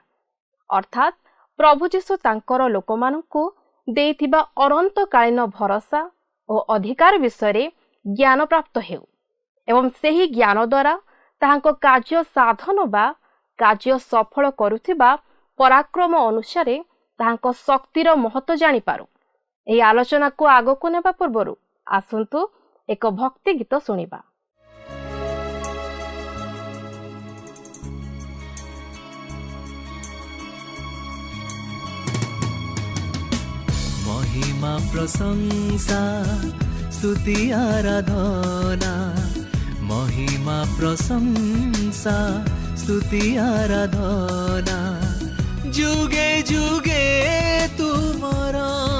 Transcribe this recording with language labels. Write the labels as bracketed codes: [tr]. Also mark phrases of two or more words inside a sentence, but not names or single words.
[or] ଅର୍ଥାତ୍ ପ୍ରଭୁ ଯୀଶୁ ତାଙ୍କର ଲୋକମାନଙ୍କୁ ଦେଇଥିବା ଅନନ୍ତକାଳୀନ ଭରସା ଓ ଅଧିକାର ବିଷୟରେ ଜ୍ଞାନ ପ୍ରାପ୍ତ ହେଉ ଏବଂ ସେହି ଜ୍ଞାନ ଦ୍ୱାରା ତାହାଙ୍କ କାର୍ଯ୍ୟ ସାଧନ ବା କାର୍ଯ୍ୟ ସଫଳ କରୁଥିବା ପରାକ୍ରମ ଅନୁସାରେ ତାହାଙ୍କ ଶକ୍ତିର ମହତ୍ଵ ଜାଣିପାରୁ। ଏହି ଆଲୋଚନାକୁ ଆଗକୁ ନେବା ପୂର୍ବରୁ ଆସନ୍ତୁ ଏକ ଭକ୍ତି ଗୀତ ଶୁଣିବା। [hi] महिमा प्रशंसा स्तुति आराधना, महिमा प्रशंसा स्तुति आराधना जुगे जुगे तुमरा